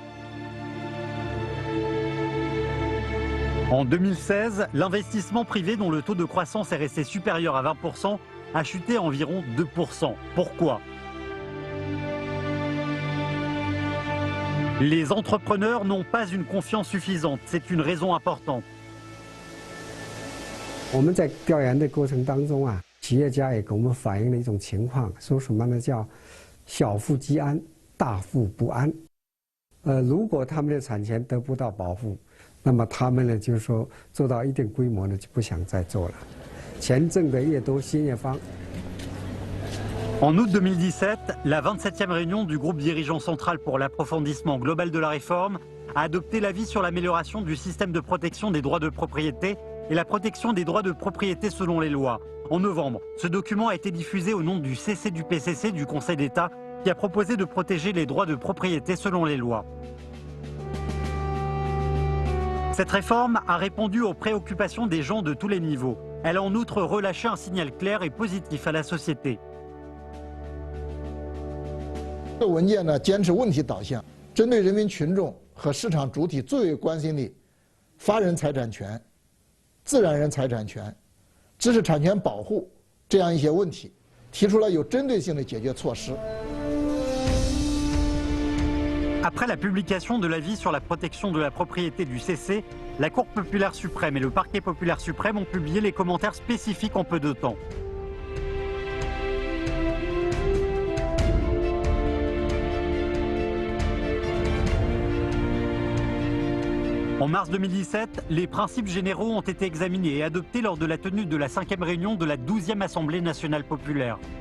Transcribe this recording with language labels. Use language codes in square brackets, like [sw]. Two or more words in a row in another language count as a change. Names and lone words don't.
[fr] En 2016, l'investissement privé dont le taux de croissance est resté supérieur à 20% a chuté à environ 2%. Pourquoi ? Les entrepreneurs n'ont pas une confiance suffisante, c'est une raison importante. [zh] 我们在调研的过程当中啊，企业家也给我们反映了一种情况，说什么呢？叫小富即安，大富不安。如果他们的产权得不到保护，那么他们呢，就是说做到一定规模呢，就不想再做了。钱挣得越多，心越慌。 [fr] En août 2017, la 27e réunion du groupe dirigeant central pour l'approfondissement global de la réforme a adopté l'avis sur l'amélioration du système de protection des droits de propriété et la protection des droits de propriété selon les lois. En novembre, ce document a été diffusé au nom du CC du PCC du Conseil d'État qui a proposé de protéger les droits de propriété selon les lois. Cette réforme a répondu aux préoccupations des gens de tous les niveaux. Elle a en outre relâché un signal clair et positif à la société. [zh] 这文件呢，坚持问题导向，针对人民群众和市场主体最为关心的法人财产权、自然人财产权、知识产权保护这样一些问题，提出了有针对性的解决措施。 [fr] Après la publication de l'avis sur la protection de la propriété du CC, la Cour populaire suprême et le Parquet populaire suprême ont publié les commentaires spécifiques en peu de temps. En mars 2017, les principes généraux ont été examinés et adoptés lors de la tenue de la 5e réunion de la 12e Assemblée nationale populaire.